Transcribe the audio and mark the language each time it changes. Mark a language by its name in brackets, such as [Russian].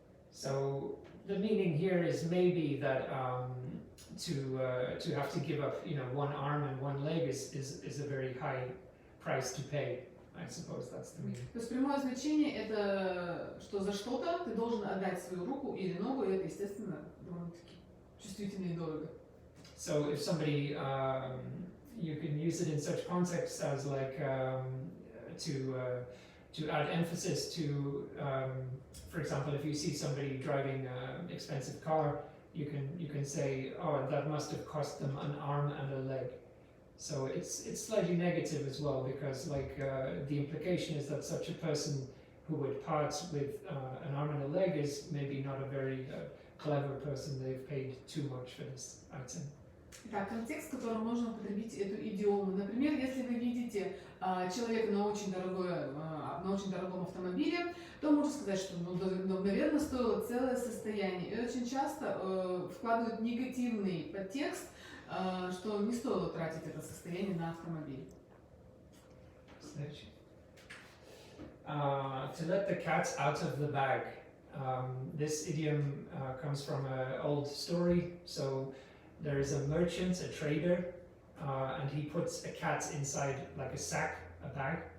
[English] So the meaning here is maybe that to have to give up, one arm and one leg is a very high price to pay. I suppose that's the meaning. [Russian] То есть прямое значение это, что за что-то ты должен отдать свою руку или ногу, и это, естественно, довольно-таки чувствительно и дорого. [English] So if somebody, you can use it in such contexts as like to add emphasis to, for example, if you see somebody driving an expensive car, you can say, oh, that must have cost them an arm and a leg. So it's slightly negative as well, because the implication is that such a person who would part with an arm and a leg is maybe not a very clever person. They've paid too much for this item. [Russian] Так, контекст, в котором можно употребить эту идиому. Например, если вы видите человека на очень дорогом автомобиле, то можно сказать, что, наверное, стоило целое состояние. И очень часто вкладывают негативный подтекст, что не стоило тратить это состояние на автомобиль. [English] To let the cat out of the bag. This idiom comes from an old story. So there is a merchant, a trader, and he puts a cat inside like a sack, a bag.